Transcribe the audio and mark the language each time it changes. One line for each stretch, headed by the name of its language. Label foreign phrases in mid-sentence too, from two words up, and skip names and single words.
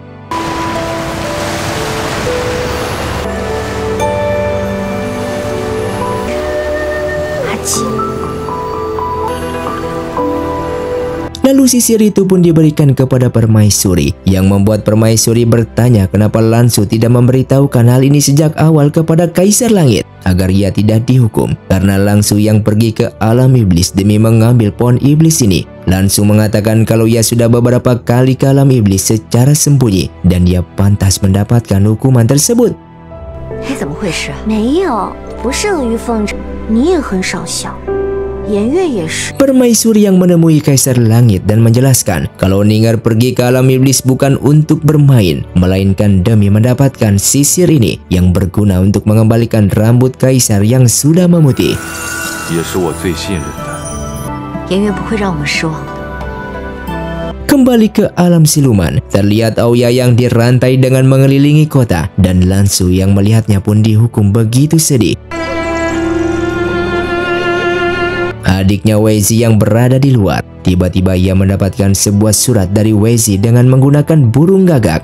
Indonesian: Lalu sisir itu pun diberikan kepada Permaisuri, yang membuat Permaisuri bertanya kenapa Lan Xu tidak memberitahukan hal ini sejak awal kepada Kaisar Langit agar ia tidak dihukum, karena Lan Xu yang pergi ke alam iblis demi mengambil pohon iblis ini. Lan Xu mengatakan kalau ia sudah beberapa kali ke alam iblis secara sembunyi dan ia pantas mendapatkan hukuman tersebut.
Chinese: 哎，怎么回事？没有，不是阿谀奉承，你也很少笑，颜月也是。
Indonesian: Permaisuri yang menemui Kaisar Langit dan menjelaskan kalau Ning-Er pergi ke alam iblis bukan untuk bermain, melainkan demi mendapatkan sisir ini yang berguna untuk mengembalikan rambut Kaisar yang sudah memutih.
Chinese: 也是我最信任的。颜渊不会让我们失望的。
Indonesian: Kembali ke alam siluman, terlihat Aoya yang dirantai dengan mengelilingi kota dan Lansu yang melihatnya pun dihukum begitu sedih. Adiknya Weizi yang berada di luar, tiba-tiba ia mendapatkan sebuah surat dari Weizi dengan menggunakan burung gagak.